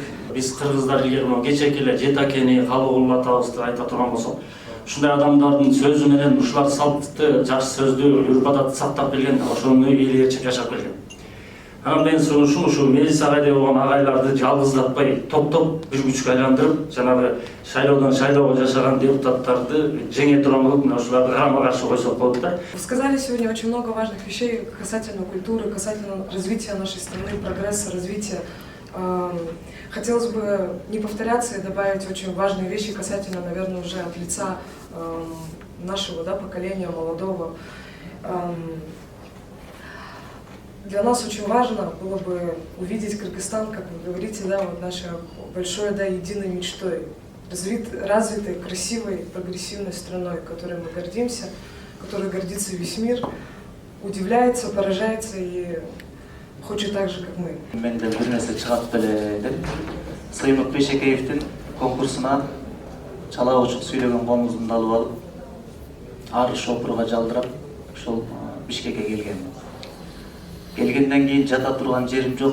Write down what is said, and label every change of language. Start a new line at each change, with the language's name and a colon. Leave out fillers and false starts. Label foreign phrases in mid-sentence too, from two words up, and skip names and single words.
Kyrgyz: Биз кыргыздар илгери кечээки эле жетакени калуу кылып атабыз деп айта турган болсок, ушундай адамдардын сөзү менен ушулар салтты, жакшы сөздү, үрп адатты сактап келген, ошону эл ээрчип жашап келген. Анан менин сунушум ушу Мелис агайдай болгон агайларды жалгыздатпай топтоп бир күчкө айландырып, жанагы шайлоодон шайлоого жашаган депутаттарды жеңе турган кылып, мына ушуларды карама каршы койсок болот да.
Russian: Вы сказали сегодня очень много важных вещей касательно культуры, касательно развития нашей страны, прогресса, развития. Хотелось бы не повторяться и добавить очень важные вещи касательно, наверное, уже от лица нашего поколения молодого. Для нас очень важно было бы увидеть Кыргызстан, как вы говорите, вот нашей большой, единой мечтой, развитой, красивой, прогрессивной страной, которой мы гордимся, которой гордится весь мир, удивляется, поражается и хочет так же, как мы.
Kyrgyz: Мен де бир нерсе чыгат беледим. Сыймык Бейшекеевдин конкурсуна чала очук сүйлөгөн комузумду алып алып, ар шопурга жалдырап, ошол Бишкекке келген. Келгенден кийин жата турган жерим жок.